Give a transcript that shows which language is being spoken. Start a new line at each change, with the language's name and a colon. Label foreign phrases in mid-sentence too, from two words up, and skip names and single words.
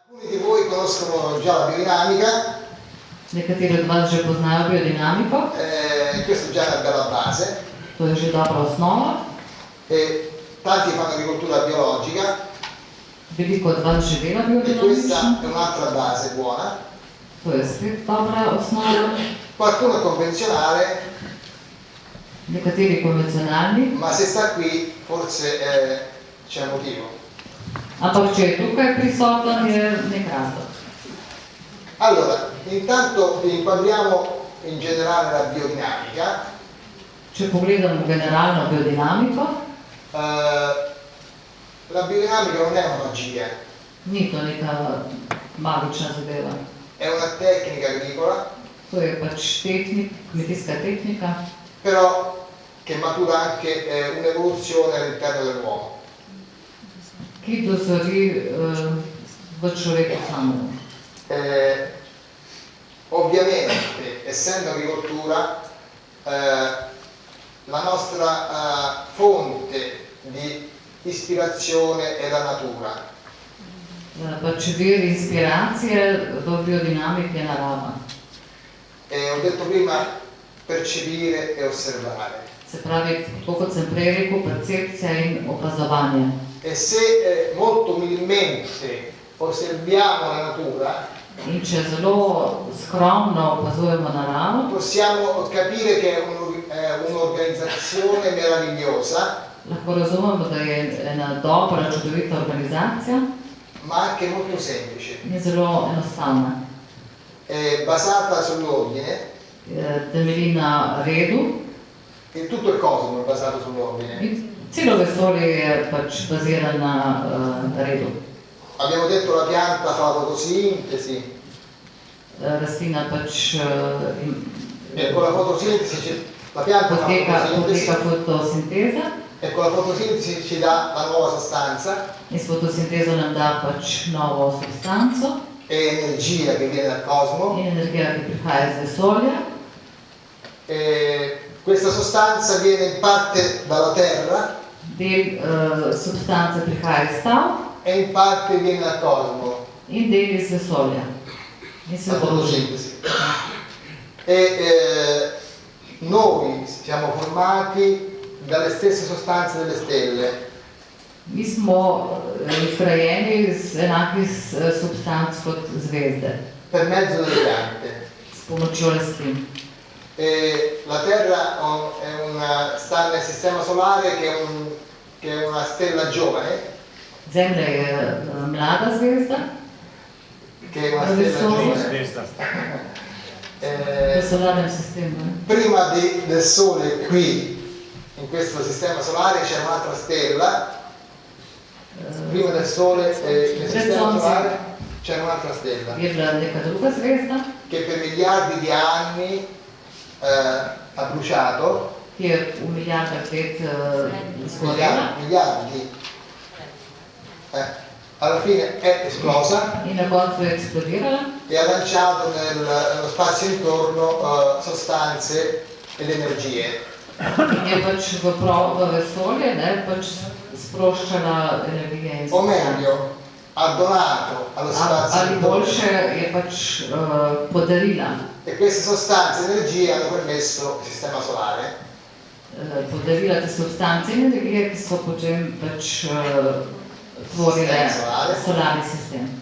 Italian: Alcuni di voi conoscono già la biodinamica.
Slovenian: Nekateri od vas že poznajo biodinamiko,
Italian: Questa è già una bella base.
Slovenian: to je že dobra osnova.
Italian: Tanti fanno agricoltura biologica
Slovenian: Veliko od vas že dela
Italian: e questa
Slovenian: biodinamično,
Italian: è un'altra base buona.
Slovenian: to je spet dobra osnova.
Italian: Qualcuno è convenzionale,
Slovenian: Nekateri konvencionalni,
Italian: ma se sta qui forse c'è un motivo.
Slovenian: ampak če je tukaj prisoten, je nek razlog.
Italian: Allora, intanto vi inquadriamo in generale la biodinamica.
Slovenian: Če pogledamo generalno biodinamiko,
Italian: La biodinamica non è una magia,
Slovenian: ni to neka magična zadeva.
Italian: è una tecnica agricola,
Slovenian: To je pač kmetijska tehnika,
Italian: però che matura anche un'evoluzione all'interno dell'uomo.
Slovenian: ki dozori v človeku samemu.
Italian: Ovviamente, essendo agricoltura, la nostra fonte di ispirazione è la natura.
Slovenian: Pač vir inspiracije v biodinamiki je narava.
Italian: Ho detto prima percepire e osservare.
Slovenian: Se pravi, tako kot sem prej rekel, percepcija in opazovanje.
Italian: E se molto umilmente osserviamo la natura,
Slovenian: In če zelo skromno opazujemo naravo,
Italian: possiamo capire che è un'organizzazione meravigliosa,
Slovenian: lahko razumemo, da je ena dobra, čudovita organizacija
Italian: ma anche molto semplice,
Slovenian: in je zelo enostavna.
Italian: è basata sull'ordine,
Slovenian: Temelji na redu
Italian: e tutto il cosmo è basato sull'ordine.
Slovenian: in celo vesolje je pač bazirano na redu.
Italian: Abbiamo detto la pianta fa la fotosintesi,
Slovenian: Rastlina pač
Italian: e con la fotosintesi la pianta fa la
Slovenian: poteka
Italian: fotosintesi,
Slovenian: fotosinteza
Italian: e con la fotosintesi ci dà la nuova sostanza
Slovenian: in s fotosintezo nam da pač novo substanco
Italian: e energia che viene dal cosmo.
Slovenian: in energija, ki prihaja iz vesolja.
Italian: Questa sostanza viene in parte dalla terra
Slovenian: Del substance prihaja iz stav
Italian: e in parte viene dal cosmo,
Slovenian: in del iz vesolja. In se
Italian: la
Slovenian: združi.
Italian: fotosintesi. Noi siamo formati dalle stesse sostanze delle stelle.
Slovenian: Mi smo izgrajeni iz enakih substanc kot zvezde,
Italian: Per mezzo delle piante.
Slovenian: s pomočjo rastlin.
Italian: La Terra sta nel sistema solare che è una stella giovane,
Slovenian: Zemlja je mlada zvezda,
Italian: che è una stella giovane.
Slovenian: v solarnem sistemu.
Italian: Prima del Sole qui, in questo sistema solare, c'è un'altra stella. Prima del Sole nel sistema solare c'è un'altra stella
Slovenian: Je bila neka druga zvezda,
Italian: che per miliardi di anni ha bruciato,
Slovenian: ki je v milijardah let zgorela
Italian: miliardi. Alla fine è esplosa
Slovenian: in na koncu je eksplodirala
Italian: e ha lanciato nello spazio intorno sostanze ed energie.
Slovenian: in je pač v vesolje pač sproščala energije in
Italian: O meglio, ha donato allo spazio
Slovenian: ali
Italian: intorno.
Slovenian: boljše je pač podarila.
Italian: E queste sostanze e energie hanno permesso il sistema solare
Slovenian: Podarila te substance in energije, ki so potem pač tvorile solarni sistem.